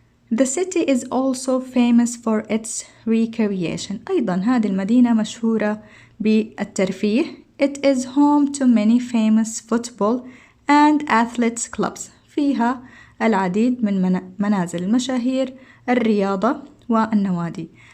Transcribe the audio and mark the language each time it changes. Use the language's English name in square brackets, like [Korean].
[English] The city is also famous for its recreation. [Arabic] أيضا هذه المدينة مشهورة بالترفيه. [English] It is home to many famous football and athletics clubs. [Arabic] فيها العديد من منازل المشاهير الرياضة والنوادي.